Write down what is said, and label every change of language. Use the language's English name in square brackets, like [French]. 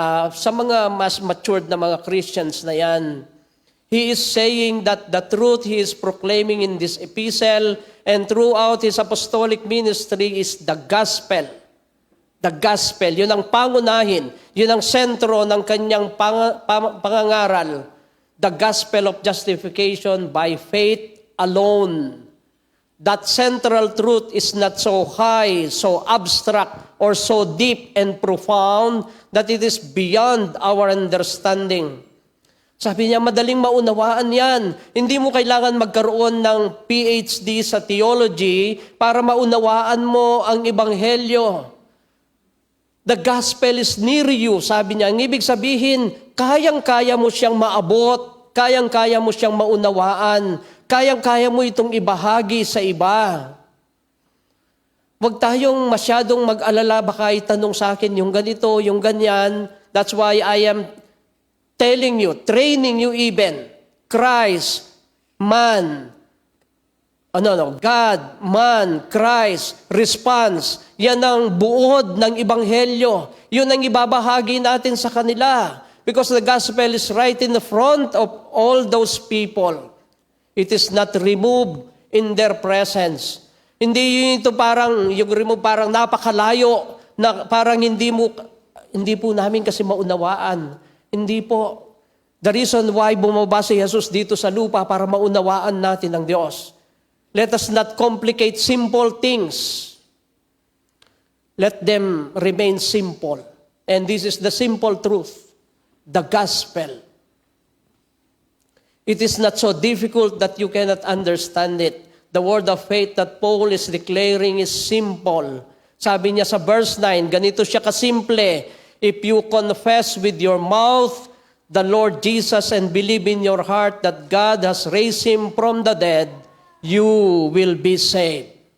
[Filipino] Sa mga mas matured na mga Christians na yan, [English] he is saying that the truth he is proclaiming in this epistle and throughout his apostolic ministry is the gospel. [Filipino] The gospel, yun ang pangunahin, yun ang sentro ng kanyang pangangaral. [English] The gospel of justification by faith alone. That central truth is not so high, so abstract, or so deep and profound that it is beyond our understanding. [Filipino] Sabi niya, madaling maunawaan yan. Hindi mo kailangan magkaroon ng PhD sa theology para maunawaan mo ang Ebanghelyo. [English] The gospel is near you, [Filipino] sabi niya. Ang ibig sabihin, kayang-kaya mo siyang maabot, kayang-kaya mo siyang maunawaan, kayang-kaya mo itong ibahagi sa iba. Huwag tayong masyadong mag-alala, baka itanong sa akin yung ganito, yung ganyan. [English] That's why I am telling you, training you even, Christ, man, God, man, Christ, response. [Filipino] Yan ang buod ng Ebanghelyo. Yun ang ibabahagi natin sa kanila. [English] Because the gospel is right in the front of all those people. It is not removed in their presence. [Filipino] Hindi ito parang, yung remove parang napakalayo, na parang hindi po namin kasi maunawaan. Hindi po. [English] The reason why [Filipino] bumaba si Jesus dito sa lupa para maunawaan natin ang Diyos. [English] Let us not complicate simple things. Let them remain simple. And this is the simple truth, the gospel. It is not so difficult that you cannot understand it. The word of faith that Paul is declaring is simple. [Filipino] Sabi niya sa verse 9, ganito siya kasimple. [English] If you confess with your mouth the Lord Jesus and believe in your heart that God has raised Him from the dead, you will be saved.